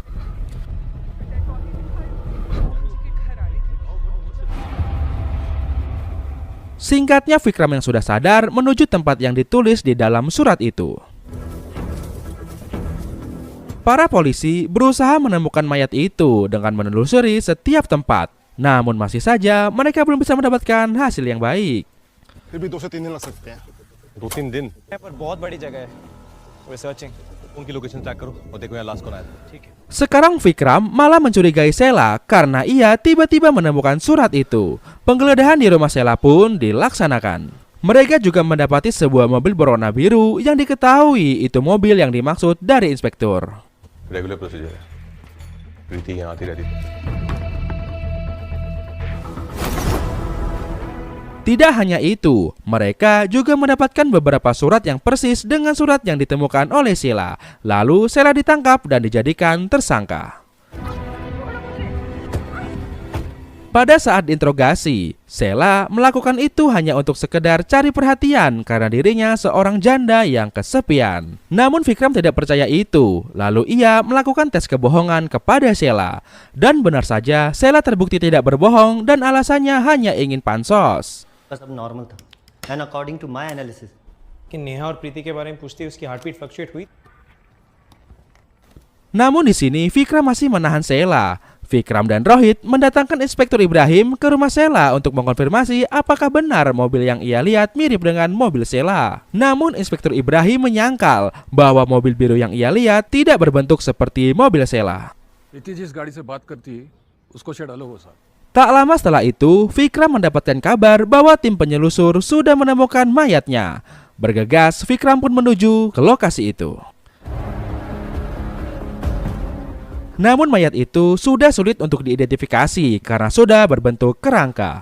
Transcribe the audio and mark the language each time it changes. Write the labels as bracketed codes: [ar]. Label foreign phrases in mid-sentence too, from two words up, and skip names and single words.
[id] Singkatnya, Vikram yang sudah sadar menuju tempat yang ditulis di dalam surat itu. Para polisi berusaha menemukan mayat itu dengan menelusuri setiap tempat. Namun masih saja mereka belum bisa mendapatkan hasil yang baik. [hi] फिर भी 2 से 3 दिन लग सकते हैं 2-3 दिन पर बहुत बड़ी जगह है रिसर्चिंग उनकी लोकेशन ट्रैक करो और देखो यहाँ लास्ट कौन आया था ठीक है [id] Sekarang Vikram malah mencurigai Sheila karena ia tiba-tiba menemukan surat itu. Penggeledahan di rumah Sheila pun dilaksanakan. Mereka juga mendapati sebuah mobil berwarna biru yang diketahui itu mobil yang dimaksud dari inspektur. [en] regular procedure [hi] है प्रीति यहाँ आती रहती थी [id] Tidak hanya itu, mereka juga mendapatkan beberapa surat yang persis dengan surat yang ditemukan oleh Sheila. Lalu Sheila ditangkap dan dijadikan tersangka. Pada saat diinterogasi, Sheila melakukan itu hanya untuk sekedar cari perhatian karena dirinya seorang janda yang kesepian. Namun Vikram tidak percaya itu, lalu ia melakukan tes kebohongan kepada Sheila. Dan benar saja, Sheila terbukti tidak berbohong dan alasannya hanya ingin pansos. [hi] सब नॉर्मल था [en] and according to my analysis [hi] कि नेहा और प्रीति के बारे में पूछते उसकी [en] heartbeat fluctuate [hi] हुई [id] Namun di sini Vikram masih menahan Sheila. Vikram dan Rohit mendatangkan Inspektur Ibrahim ke rumah Sheila untuk mengkonfirmasi apakah benar mobil yang ia lihat mirip dengan mobil Sheila. Namun Inspektur Ibrahim menyangkal bahwa mobil biru yang ia lihat tidak berbentuk seperti mobil Sheila. [hi] प्रीति जिस गाड़ी से बात करती है उसको शायद अलग हो सकता. [id] Tak lama setelah itu, Vikram mendapatkan kabar bahwa tim penyelusur sudah menemukan mayatnya. Bergegas, Vikram pun menuju ke lokasi itu. Namun mayat itu sudah sulit untuk diidentifikasi karena sudah berbentuk kerangka.